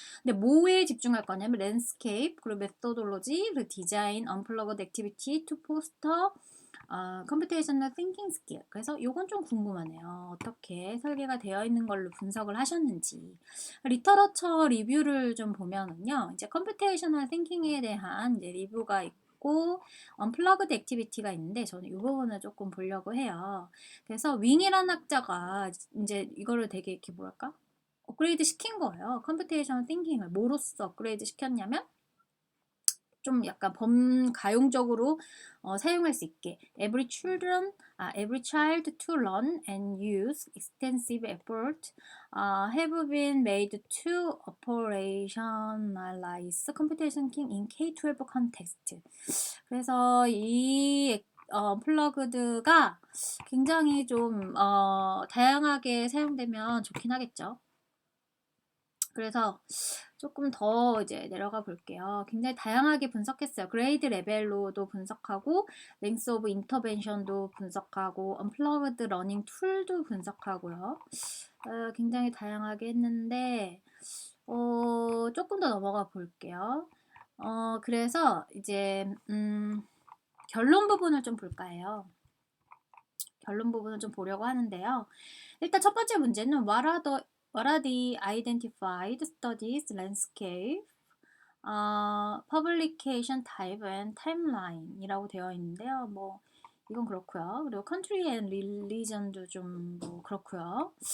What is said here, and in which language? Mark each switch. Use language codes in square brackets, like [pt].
[ko] 근데 뭐에 집중할 거냐면 [en] landscape, 그리고 methodology, 그리고 design, unplugged activity to foster computational thinking skill. [ko] 그래서 요건 좀 궁금하네요. 어떻게 설계가 되어 있는 걸로 분석을 하셨는지. 리터러처 리뷰를 좀 보면은요, 이제 computational thinking에 대한 이제 리뷰가 있고 unplugged activity가 있는데, 저는 이 부분을 조금 보려고 해요. 그래서 윙이라는 학자가 이제 이거를 되게 이렇게 뭐랄까? 업그레이드 시킨 거예요. 컴퓨테이셔널 띵킹을 뭐로써 업그레이드 시켰냐면, 좀 약간 범가용적으로 사용할 수 있게 [en] every child to learn and use extensive effort have been made to operationalize computation thinking in K-12 context. [ko] 그래서 이 플러그드가 굉장히 좀 다양하게 사용되면 좋긴 하겠죠. 그래서 조금 더 이제 내려가 볼게요. 굉장히 다양하게 분석했어요. 그레이드 레벨로도 분석하고, 랭스 오브 인터벤션도 분석하고, 언플러그드 러닝 툴도 분석하고요. 굉장히 다양하게 했는데, 조금 더 넘어가 볼게요. 그래서 이제 결론 부분을 좀 볼까 해요. 결론 부분을 좀 보려고 하는데요. 일단 첫 번째 문제는 [en] What are the identified studies landscape, publication type and timeline [ko] 이라고 되어 있는데요. 뭐 이건 그렇고요. 그리고 country and religion도 좀 뭐 그렇고요.